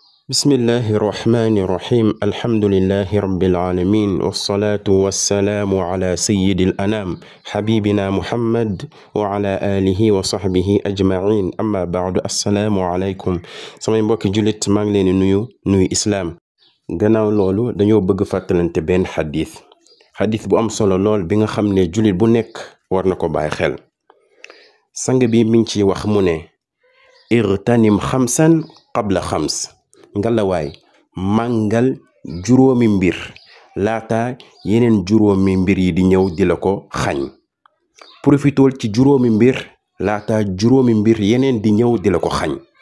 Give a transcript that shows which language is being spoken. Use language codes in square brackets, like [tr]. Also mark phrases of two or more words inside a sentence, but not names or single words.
[ar] بسم الله الرحمن الرحيم الحمد لله رب العالمين والصلاة والسلام على سيد الأنام حبيبنا محمد وعلى آله وصحبه أجمعين أما بعد السلام عليكم [wo] samay mbokki julit maa ngi leen nuyu islam gannaaw loolu dañoo bëgg fàttalante benn xadis bu am solo lool bi nga xam ne julit bu nekk war na ko bàyyi xel sang bi mi ngi ci wax mu ne [ar] اغتنم خمسا قبل خمس [wo] ngalawaay màngal juróomi mbir laata yeneen juróomi mbir yi di ñëw di la ko xañ profitool ci juróomi mbir laata juróomi mbir yeneen di ñëw di la ko xañ